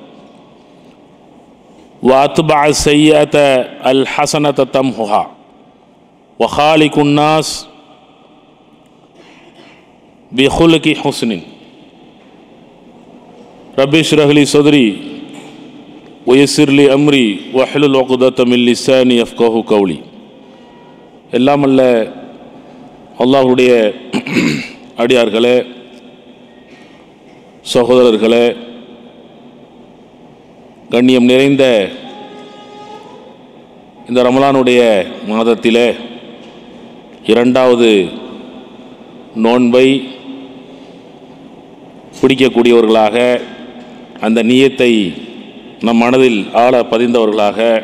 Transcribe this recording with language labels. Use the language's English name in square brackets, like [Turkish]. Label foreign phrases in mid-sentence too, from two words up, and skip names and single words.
[Arabic] واتبع السيئة الحسنة تمحها وخالق الناس بخلق حسن رب اشرح لي صدري ويسر لي أمري واحلل عقدة من لساني يفقهوا قولي [Tamil] எல்லாம் அல்ல அல்லாஹ்வுடைய அடியார்களே, சகோதரர்களே, கண்ணியம் நிறைந்த இந்த ரமலானுடைய மாதத்திலே இரண்டாவது நோன்பை பிடிக்கக்கூடியவர்களாக, அந்த நியத்தை நம் மனதில் ஆழ பதிந்தவர்களாக,